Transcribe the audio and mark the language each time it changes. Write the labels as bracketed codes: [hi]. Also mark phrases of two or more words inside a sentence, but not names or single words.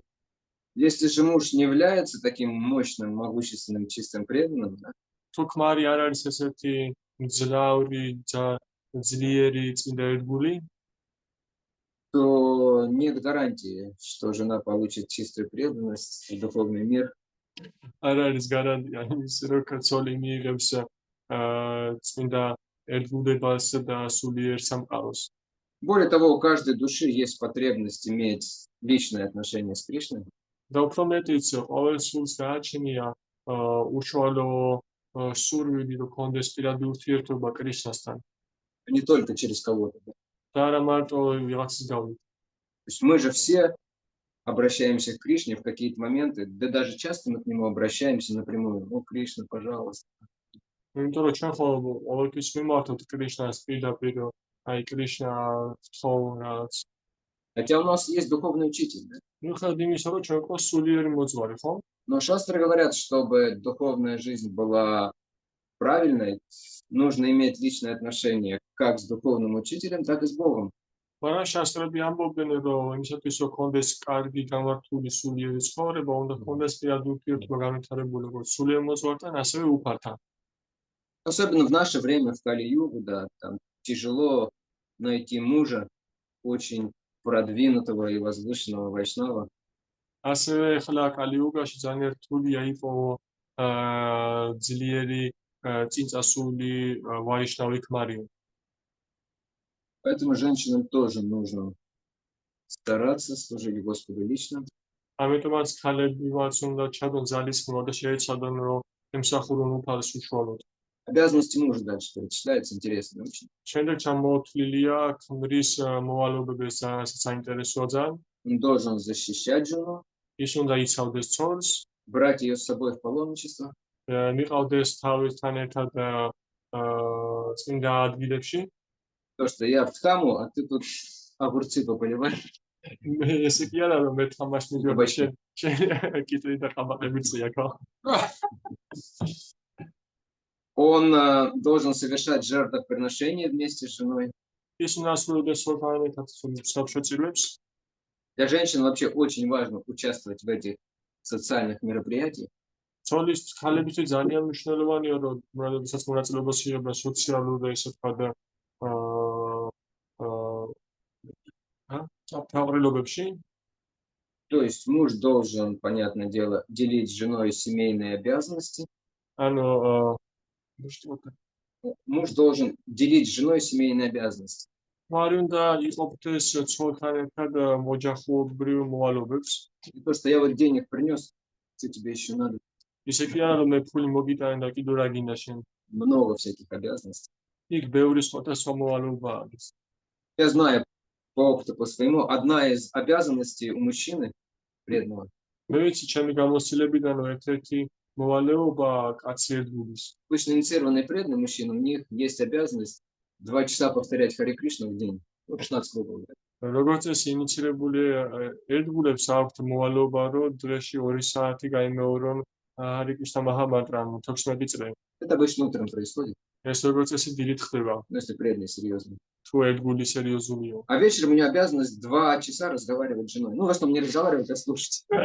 [ru] Если же муж не является таким мощным, могущественным, чистым преданным, да, [ka] თუ ქმარი არ არის ესეთი მძლავრი, ძლიერი წმინდა ერთგული, [ru] то нет гарантии, что жена получит чистую преданность в духовный мир. [ka] არ არის გარანტია იმის, რომ ცოლი მიიღებს წმინდა ერთგულებას და სულიერ სამყაროს. [ru] Более того, у каждой души есть потребность иметь личные отношения с Кришной. [ka] და უფრო მეტიც, ყოველ სულს გააჩნია უშუალო სურვილი, რომ კონდეს პირადი ურთიერთობა კრიშნასთან. [ru] Не только через кого-то. Да. [ka] და არა მარტო ვიღაცის გავლით. [ru] То есть мы же все обращаемся к Кришне в какие-то моменты, да даже часто мы к нему обращаемся напрямую. Ну, Кришна, пожалуйста. [ka] იმიტომ რომ ჩვენ ხო ყოველთვის მიმართოთ კრიშნას პირდაპირ, აი კრიშნა თხოვ რაღაც. [ru] Хотя у нас есть духовный учитель. Да? [ka] მიუხედავად იმისა, რომ ჩვენ ყავს სულიერი მოძღვარი, ხო? [ru] Но шастры говорят, чтобы духовная жизнь была правильной, нужно иметь личные отношения как с духовным учителем, так и с Богом. [ka] მაგრამ შასტრები ამბობენ, რომ იმისათვის, რომ კონდეს კარგი გამართული სულიერი ცხოვრება, უნდა კონდეს პირადი ურთიერთობა განვითარებული როგორც სულიერ მოძღვართან, ასევე უფალთან. [ru] Особенно в наше время, в Кали-югу, да, там тяжело найти мужа очень продвинутого и возвышенного вайшнава. [ka] ასევე ახლა კალიუგაში ძალიან რთულია იყო ძლიერი წინწასული ვაიშნავი ქმარი. [ru] Поэтому женщинам тоже нужно стараться служить Господу лично. [ka] ამიტომაც ქალებივაც უნდა ჩადონ ძალისხმევა და შეეცადონ, რომ ემსახურონ უფალს უშუალოდ. [ru] Обязанности мужа дальше перечисляются, интересно очень. [ka] შემდეგ ჩამოთვლილია ქმრის მოვალეობები, რასაც საინტერესოა ძალიან. [ru] Он должен защищать жену, [ka] ის უნდა იცავდეს ცოლს, [ru] брать ее с собой в паломничество, [ka] მიყავდეს თავისთან ერთად წმინდა ადგილებში. [ru] то, что я в Дхаму, а ты тут огурцы пополиваешь. [ka] ესე კი არა, რომ მე თამაში მიგება შენ კიტრი და ყაბაყები წიაკო. [ru] Он должен совершать жертвоприношения вместе с женой. [ka] ის უნდა ასრულებდეს სულთან ერთად საბჭოწირვებს. [ru] Для женщин вообще очень важно участвовать в этих социальных мероприятиях. [ka] ცოლის ქალებისთვის ძალიან მნიშვნელოვანია, რომ როდესაც მონაწილეობას იღებენ სოციალურ და ესე ვთქვა სათავრილობებში. [ru] То есть муж должен, понятное дело, делить с женой семейные обязанности. [ka] ანუ [ru] Муж должен делить с женой семейные обязанности. [ka] ქმარი უნდა იყოფდეს ცოლთან ერთად მოჯახუებრივ მოვალეობებს. [ru] И то, что я вот денег принес, что тебе еще надо? [ka] ისე კი არა, რომ მე ფული მოგიტანე და კიდევ რა გინდა შენ. [ru] Много всяких обязанностей. [ka] იქ ბევრი სხვადასხვა მოვალეობა არის. [ru] Я знаю по опыту, по своему, одна из обязанностей у мужчины преданного [ka] მე ვიცი ჩემი გამოცდილებიდან, რომ ერთ-ერთი მოვალეობა კაცი ერთგულის. [ru] обычно инициированный преданный мужчина, у них есть обязанность 2 часа повторять Харе Кришну в день. Ну, 16 кругов. [ka] როგორც ეს ინიცირებული ერთგულებს აქვთ მოვალეობა, რომ დღეში 2 საათი გაიმეორონ ჰარი კრიშნა მაჰამანტრა 16 წრე. [ru] Это обычно утром происходит, [ka] ეს როგორც ესე დილით ხდება, [ru] ну, если преданный серьезно. [ka] თუ ერთგული სერიოზულია. [ru] А вечером у него обязанность 2 часа разговаривать с женой. Ну, в основном не разговаривать, а слушать.